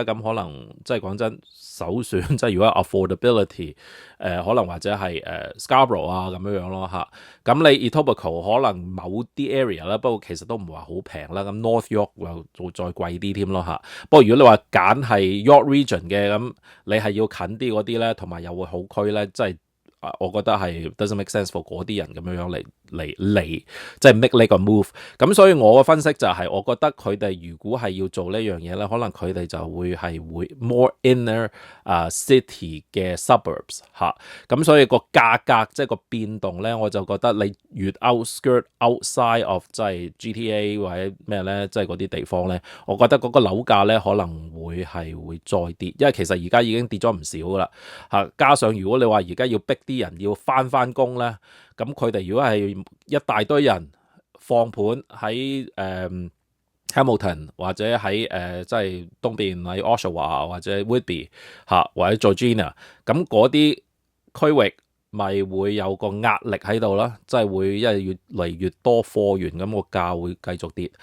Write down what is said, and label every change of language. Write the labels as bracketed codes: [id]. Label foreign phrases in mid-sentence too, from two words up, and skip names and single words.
[yue] 咁可能即係講真，首選即係如果 affordability，可能或者係Scarborough 啊咁樣咯嚇。咁你 Etobicoke 可能某啲 area 啦，不過其實都唔會話好平啦。咁 North York 又再貴啲添咯嚇。不過如果你話揀係 York Region 嘅，咁你係要近啲嗰啲咧，同埋又會好區咧，即係我覺得係 [en] doesn't make sense for [yue] 嗰啲人咁樣嚟即係 make 呢個 move。咁所以我嘅分析就係，我覺得佢哋如果係要做呢樣嘢咧，可能佢哋就會 [en] more inner city [yue] 嘅 suburbs 嚇。咁所以個價格即係個變動咧，我就覺得你越 [en] outside of [yue] 即係 GTA 或者咩咧，即係嗰啲地方咧，我覺得嗰個樓價咧可能會再跌，因為其實而家已經跌咗唔少噶啦嚇。加上如果你話而家要逼啲人要翻工咧，咁佢哋如果係一大堆人放盤喺Hamilton 或者喺即係東邊喺 Oshawa 或者 Whitby 嚇或者 Georgina， 咁嗰啲區域咪會有個壓力喺度啦，即係會因為越嚟越多貨源，咁個價會繼續跌。